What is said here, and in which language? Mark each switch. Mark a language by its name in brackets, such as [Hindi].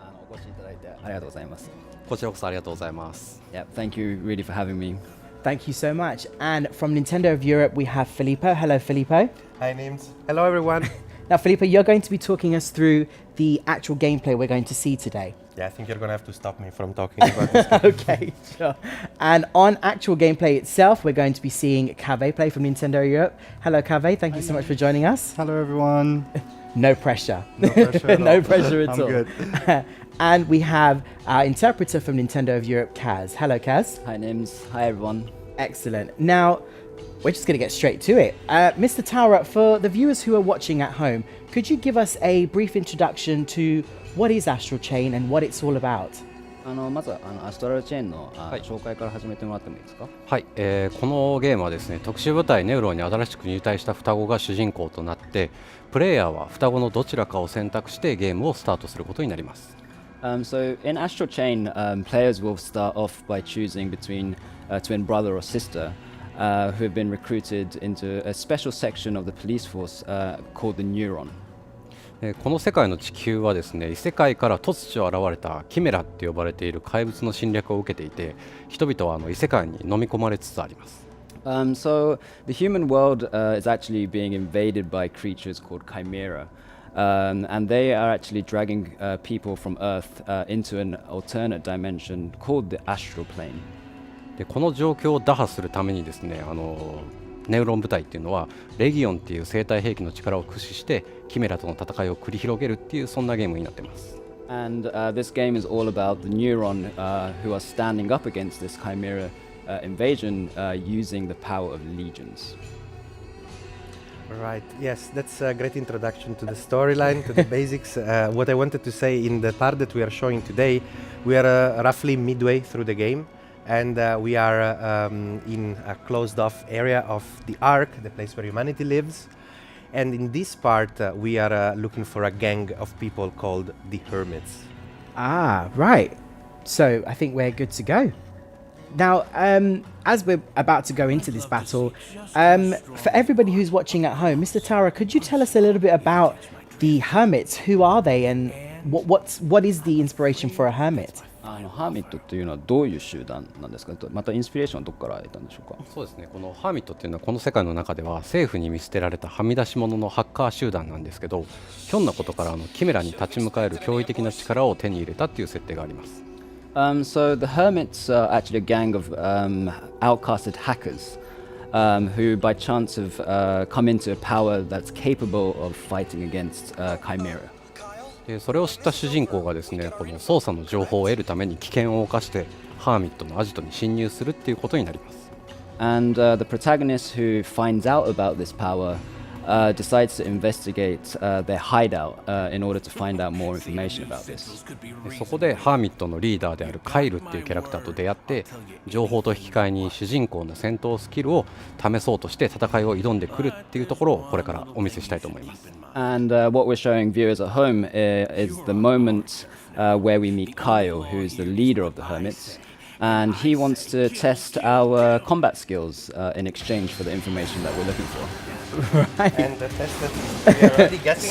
[Japanese] お越しいただいてありがとうございます。こちらこそありがとうございます。 [English] Yeah, thank you really for having me. Thank you so much. And from Nintendo of Europe, we have Filippo. Hello, Filippo. Hi, Nims. Hello, everyone. Now, Filippo, you're going to be talking us through the actual gameplay we're going to see today. Yeah, I think you're going to have to stop me from talking about this. Okay, sure. And on actual gameplay itself, we're going to be seeing Cave play from Nintendo Europe. Hello, Cave. Thank you so much for joining us. Hello, everyone. No pressure. No pressure at No all. pressure at I'm all. good. And we have our interpreter from Nintendo of Europe, Kaz. Hello, Kaz. Hi, Nims. Hi, everyone. Excellent. Now, we're just going to get straight to it. Mr. Taura, for the viewers who are watching at home, could you give us a brief introduction to what is Astral Chain and what it's all about? [Japanese] まずアストラルチェーンの紹介から始めてもらってもいいですか？はい、このゲームはですね、特殊部隊ネウロンに新しく入隊した双子が主人公となって、プレイヤーは双子のどちらかを選択してゲームをスタートすることになります。 [English] So in Astral Chain, players will start off by choosing between a twin brother or sister who have been recruited into a special section of the police force called the Neuron. [Japanese] この世界の地球はですね、異世界から突如現れたキメラって呼ばれている怪物の侵略を受けていて、人々は異世界に飲み込まれつつあります。 [English] So the human world is actually being invaded by creatures called Chimera. And they are actually dragging people from Earth into an alternate dimension called the Astral Plane. [Japanese] でこの状況を打破するためにですね、ネウロン部隊っていうのはレギオンっていう生体兵器の力を駆使してキメラとの戦いを繰り広げるっていうそんなゲームになっています。 [English] And this game is all about the Neuron who are standing up against this Chimera invasion using the power of legions. Right, yes, that's a great introduction to the storyline, to the basics. What I wanted to say in the part that we are showing today, we are roughly midway through the game. And we are in a closed-off area of the Ark, the place where humanity lives. And in this part, we are looking for a gang of people called the Hermits. Ah, right. So I think we're good to go. Now, as we're about to go into this battle, for everybody who's watching at home, Mr. Tara, could you tell us a little bit about the Hermits? Who are they and what is the inspiration for a hermit? [Japanese] ハーミットっていうのはどういう集団なんですか？またインスピレーションはどこから得たんでしょうか？そうですね、このハーミットっていうのはこの世界の中では政府に見捨てられたはみ出し者のハッカー集団なんですけど、ひょんなことからキメラに立ち向かえる驚異的な力を手に入れたっていう設定があります。 [English] So the Hermits are actually a gang of outcasted hackers who by chance have come into a power that's capable of fighting against Chimera. [Japanese] それを知った主人公がですね、この操作の情報を得るために危険を冒してハーミットのアジトに侵入するっていうことになります。 [English] And the protagonist who finds out about this power decides to investigate their hideout in order to find out more information about this. [Japanese] そこでハーミットのリーダーであるカイルっていうキャラクターと出会って、情報と引き換えに主人公の戦闘スキルを試そうとして戦いを挑んでくるっていうところをこれからお見せしたいと思います。 [English] And what we're showing viewers at home is the moment where we meet Kyle, who's the leader of the Hermits. And he wants to test our combat skills in exchange for the information that we're looking for. Right. And the test that we are already getting